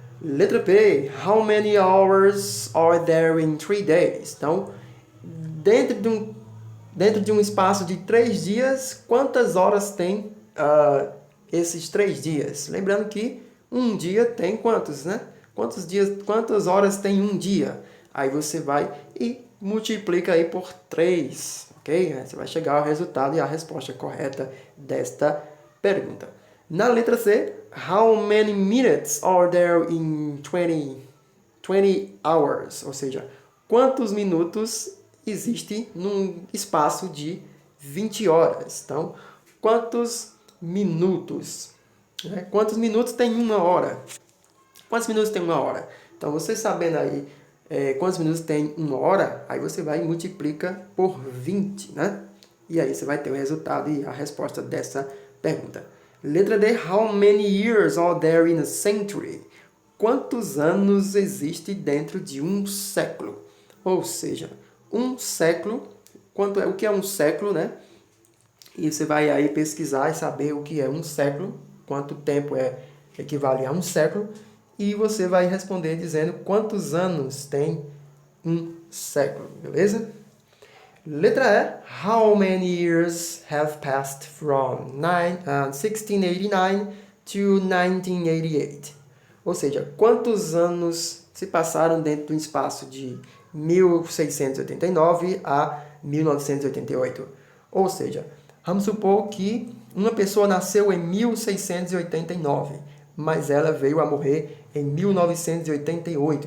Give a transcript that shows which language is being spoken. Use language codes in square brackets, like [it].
[pt] Letra P, [en] how many hours are there in 3 days? [pt] Então, dentro de um espaço de 3 dias, quantas horas tem esses 3 dias? Lembrando que um dia tem quantos, né? Quantas horas tem um dia? Aí você vai e multiplica aí por 3, ok? Você vai chegar ao resultado e a resposta correta desta pergunta. Na letra C, [en] how many minutes are there in 20 hours? [pt] Ou seja, quantos minutos existe num espaço de 20 horas? Então, quantos minutos? Quantos minutos tem uma hora? Quantos minutos tem uma hora? Então, você sabendo aí quantos minutos tem uma hora, aí você vai e multiplica por 20, né? E aí você vai ter o resultado e a resposta dessa pergunta. Letra D, [en] how many years are there in a century? [pt] Quantos anos existe dentro de um século? Ou seja, um século, o que é um século, né? E você vai aí pesquisar e saber o que é um século, quanto tempo equivale a um século, e você vai responder dizendo quantos anos tem um século, beleza? Letra E, [en] how many years have passed from 1689 to 1988? [pt] Ou seja, quantos anos se passaram dentro do espaço de 1689 a 1988? Ou seja, vamos supor que uma pessoa nasceu em 1689, mas ela veio a morrer em 1988.